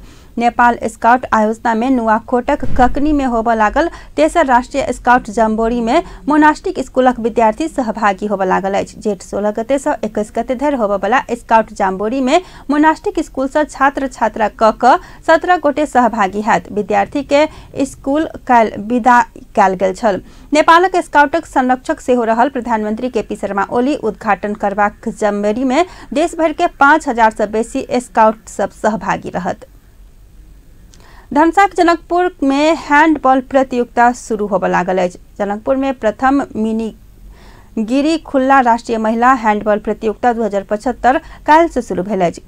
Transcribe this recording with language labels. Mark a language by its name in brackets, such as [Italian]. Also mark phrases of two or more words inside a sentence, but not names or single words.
[Maithili] नेपाल स्काउट आयोजना में नुवाकोटक ककनी में होबऽ लागल तेसर राष्ट्रीय स्काउट जाम्बोरी में मोनास्टिक स्कूलक विद्यार्थी सहभागी होबऽ लागल अछि। जेठ 16 गते से 21 गते धरि होबऽ वाला स्काउट जाम्बोरी में मोनास्टिक स्कूल से छात्र छात्रा कऽ 17 गोटे सहभागी हैत। विद्यार्थी के स्कूल काल्हि विदा कयल गेल छल। नेपालक स्काउटक संरक्षक सेहो रहल प्रधानमंत्री केपी शर्मा ओली उद्घाटन करबाक जाम्बोरी में देश भर के 5000 से बेसी स्काउट सब सहभागी रहत। धनसाक जनकपुर में हैंडबॉल प्रतियोगिता शुरू होबऽ लागल अछि। जनकपुर में प्रथम मिनी गिरी खुल्ला राष्ट्रीय महिला हैंडबॉल प्रतियोगिता 2075 काल से शुरू भेल अछि।